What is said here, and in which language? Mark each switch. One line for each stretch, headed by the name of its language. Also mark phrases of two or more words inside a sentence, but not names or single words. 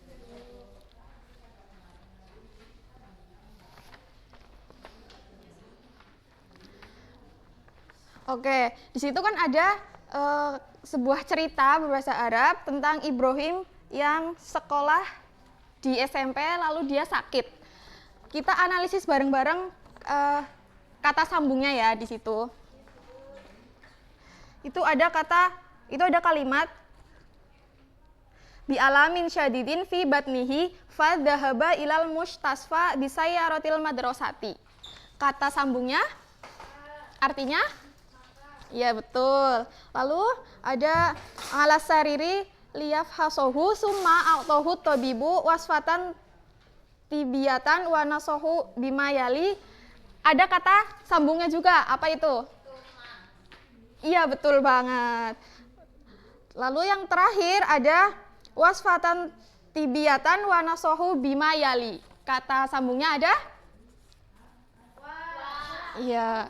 Indonesian: Oke, di situ kan ada sebuah cerita berbahasa Arab tentang Ibrahim yang sekolah di SMP lalu dia sakit. Kita analisis bareng-bareng kata sambungnya ya di situ. Itu ada kalimat
Arabic: بألم شديد في بطنه فذهب إلى المستشفى بسيارة المدرسة.
Indonesian: Kata sambungnya artinya? Ya betul. Lalu ada
Arabic: على السرير ليفحصه ثم أعطاه الطبيب وصفة طبية ونصحه بما يلي
Indonesian: ada kata sambungnya juga. Apa itu? Iya, betul banget. Lalu yang terakhir ada
Arabic: وصفة طبية ونصحه بما يلي.
Indonesian: Kata sambungnya ada? Iya.